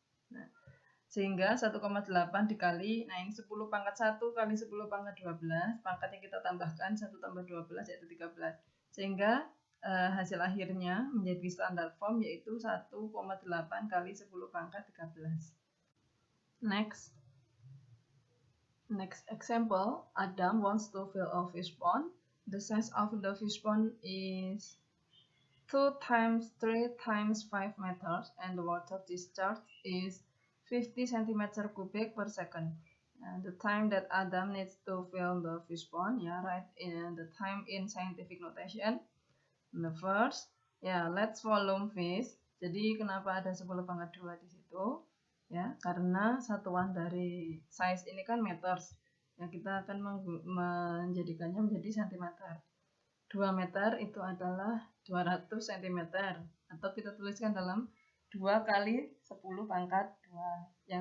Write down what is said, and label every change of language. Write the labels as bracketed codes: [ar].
[id] Nah, sehingga 1,8 dikali, nah ini 10 pangkat 1 kali 10 pangkat 12, pangkatnya kita tambahkan 1 tambah 12 yaitu 13. Sehingga hasil akhirnya menjadi standard form yaitu 1,8 kali 10 pangkat 13. [en] Next example, Adam wants to fill a fish pond. The size of the fish pond is 2 times 3 times 5 meters and the water discharge is 50 centimeter cubic per second. And the time that Adam needs to fill the fish pond, [id] ya, [en] write in the time in scientific notation. The first, [id] ya, [en] let's volume fish. [id] Jadi kenapa ada 10 pangkat 2 di situ? Ya, karena satuan dari size ini kan meters. Ya, kita akan menjadikannya menjadi centimeter. 2 meter itu adalah 200 cm, atau kita tuliskan dalam 2 kali 10 pangkat 2.